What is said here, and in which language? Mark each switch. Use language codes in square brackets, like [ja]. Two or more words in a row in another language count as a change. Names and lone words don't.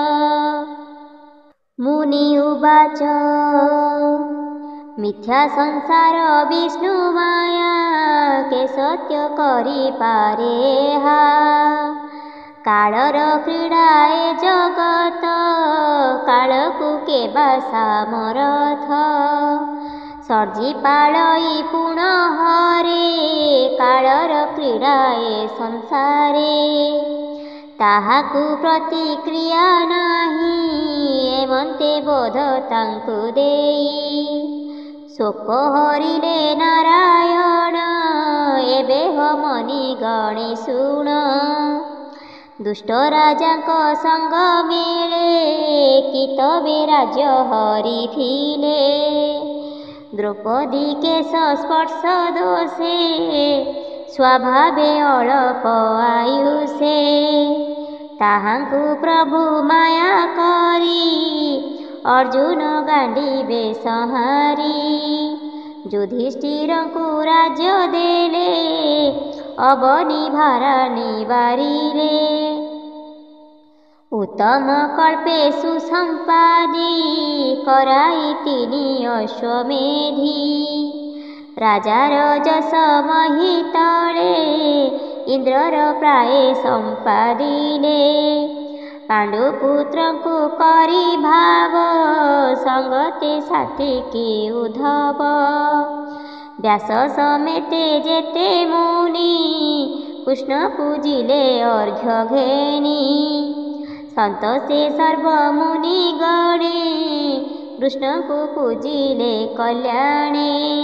[or] ମୁନି ଉବାଚ ମିଥ୍ୟା ସଂସାର ବିଷ୍ଣୁ ମାୟା କେ ସତ୍ୟ କରି ପାରେ ହା କାଳର କ୍ରୀଡ଼ା ଏ ଜଗତ କାଳକୁ କେବା ସାମରଥ ସର୍ଜି ପାଳଇ ପୁନଃ ହରେ କାଳର କ୍ରୀଡ଼ା ଏ ସଂସାରେ ତାହାକୁ ପ୍ରତିକ୍ରିୟା ନାହି ଏମନ୍ତେ ବୋଧ ତାଙ୍କୁ ଦେଇ ଶୋକ ହରିଲେ ନାରାୟଣ ଏବେ ମନି ଗଣେ ଶୁଣ ଦୁଷ୍ଟ ରାଜା ସଙ୍ଗ ମେଳେ କି ତେବେ ରାଜ୍ୟ ହରିଥିଲେ ଦ୍ରୌପଦୀ କେଶ ସ୍ପର୍ଶ ଦୋଷେ ସ୍ୱଭାବେ ଅଳ୍ପ ଆୟୁଷେ ତାହାଙ୍କୁ ପ୍ରଭୁ ମାୟା କରି ଅର୍ଜୁନ ଗାଣ୍ଡୀବେ ସଂହାରି ଯୁଧିଷ୍ଠିରଙ୍କୁ ରାଜ୍ୟ ଦେଲେ ଅବନୀ ଭାରା ନିବାରିଲେ ଉତ୍ତମ କଳ୍ପେ ସୁସମ୍ପାଦି କରାଇ ତିନି ଅଶ୍ୱମେଧୀ ରାଜାର ଯଶ ମହୀତଳେ ଇନ୍ଦ୍ରର ପ୍ରାୟ ସମ୍ପାଦିଲେ ପାଣ୍ଡୁପୁତ୍ର କୋ କରି ଭାବ ସଙ୍ଗତେ ସାଥୀ କେ ଉଦ୍ଧବ ବ୍ୟାସ ସମେତେ ଯେତେ ମୁନି କୃଷ୍ଣ ପୂଜିଲେ ଅର୍ଘ୍ୟ ଘେନି ସନ୍ତୋଷେ ସର୍ବ ମୁନି ଗଣେ କୃଷ୍ଣ କୋ ପୂଜିଲେ କଲ୍ୟାଣେ